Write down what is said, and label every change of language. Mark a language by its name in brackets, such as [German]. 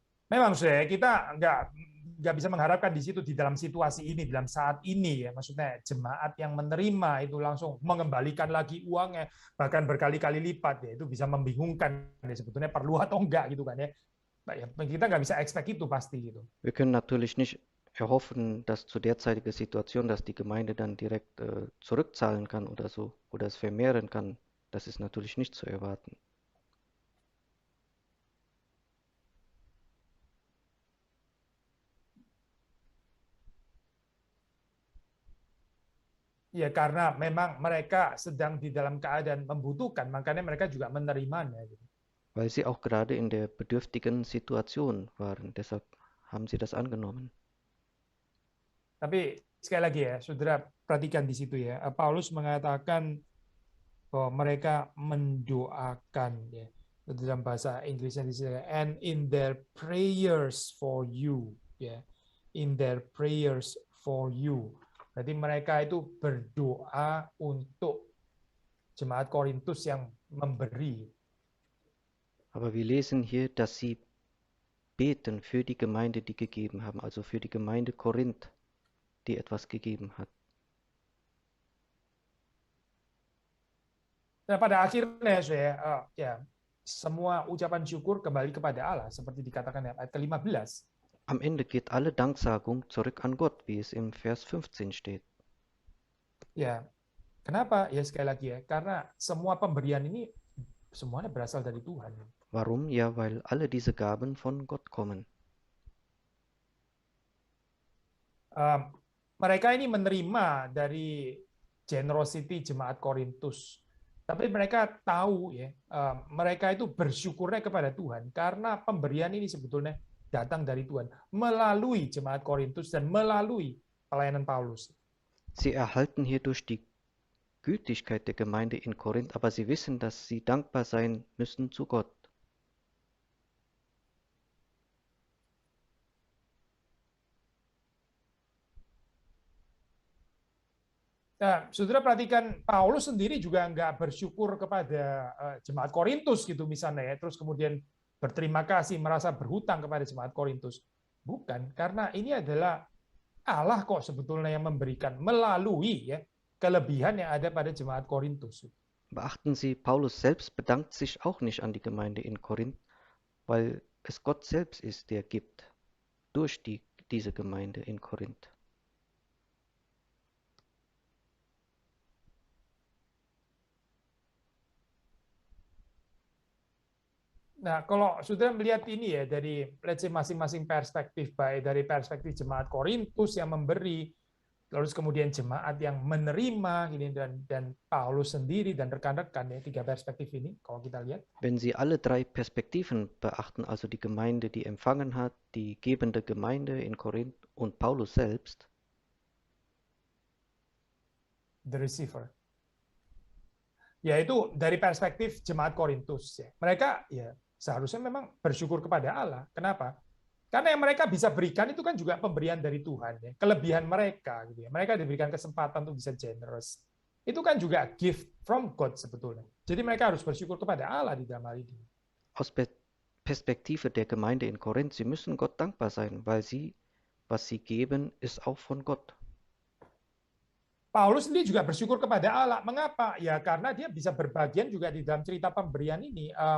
[Indonesian] Memang saya kita nggak bisa mengharapkan di situ di dalam situasi ini, dalam saat ini ya, maksudnya jemaat yang menerima itu langsung mengembalikan lagi uangnya bahkan berkali-kali lipat ya, itu bisa membingungkan ya, sebetulnya perlu atau enggak gitu kan ya. Kita nggak bisa expect itu pasti gitu. [German] Wir können natürlich nicht erhoffen, dass zu derzeitiger Situation, dass die Gemeinde dann direkt zurückzahlen kann oder so oder es vermehren kann. Das ist natürlich nicht zu erwarten. [Indonesian] Ya karena memang mereka sedang di dalam keadaan membutuhkan, makanya mereka juga menerimanya. Gitu. [German] Weil sie auch gerade in der bedürftigen Situation waren, deshalb haben sie das angenommen. [Indonesian] Tapi sekali lagi ya, saudara perhatikan di situ ya, Paulus mengatakan bahwa mereka mendoakan ya dalam bahasa Inggrisnya di sini, [English] and in their prayers for you [Indonesian] ya, [English] in their prayers for you. [Indonesian] Berarti mereka itu berdoa untuk jemaat Korintus yang memberi. [German] Aber wir lesen hier, dass sie beten für die Gemeinde, die gegeben haben, also für die Gemeinde Korinth, die etwas gegeben hat. [Indonesian] Dan pada akhirnya saya ya semua ucapan syukur kembali kepada Allah seperti dikatakan ayat ke-15. [German] Am Ende geht alle Danksagung zurück an Gott, wie es im Vers 15 steht. [Indonesian] Ya, kenapa? Ya sekali lagi ya, karena semua pemberian ini semuanya berasal dari Tuhan. [German] Warum? Ja, weil alle diese Gaben von Gott kommen. [Indonesian] Mereka ini menerima dari generosity jemaat Korintus. Tapi mereka tahu ya, mereka itu bersyukurnya kepada Tuhan karena pemberian ini sebetulnya datang dari Tuhan melalui jemaat Korintus dan melalui pelayanan Paulus. [German] Sie erhalten hierdurch die Gütigkeit der Gemeinde in Korinth, aber sie wissen, dass sie dankbar sein müssen zu Gott. [Indonesian] Nah, saudara perhatikan Paulus sendiri juga nggak bersyukur kepada jemaat Korintus gitu misalnya ya, terus kemudian berterima kasih merasa berhutang kepada jemaat Korintus. Bukan, karena ini adalah Allah kok sebetulnya yang memberikan melalui ya kelebihan yang ada pada jemaat Korintus. [German] Beachten Sie, Paulus selbst bedankt sich auch nicht an die Gemeinde in Korinth, weil es Gott selbst ist, der gibt durch diese Gemeinde in Korinth. [Indonesian] Nah, kalau sudah melihat ini ya dari [English] let's say [Indonesian] masing-masing perspektif, baik dari perspektif jemaat Korintus yang memberi, lalu kemudian jemaat yang menerima gini dan Paulus sendiri dan rekan-rekan ya, tiga perspektif ini kalau kita lihat. [German] Wenn Sie alle drei Perspektiven beachten, also die Gemeinde, die empfangen hat, die gebende Gemeinde in Korinth und Paulus selbst, [English] The receiver. [Indonesian] Yaitu dari perspektif jemaat Korintus ya. Mereka ya seharusnya memang bersyukur kepada Allah. Kenapa? Karena yang mereka bisa berikan itu kan juga pemberian dari Tuhan ya. Kelebihan mereka gitu ya. Mereka diberikan kesempatan untuk bisa generous. Itu kan juga [English] gift from God [Indonesian] sebetulnya. Jadi mereka harus bersyukur kepada Allah di dalam hal ini. [German] aus Perspektive der Gemeinde in Korinth, sie müssen Gott dankbar sein, weil sie, was sie geben, ist auch von Gott. [Indonesian] Paulus sendiri juga bersyukur kepada Allah. Mengapa? Ya karena dia bisa berbagian juga di dalam cerita pemberian ini.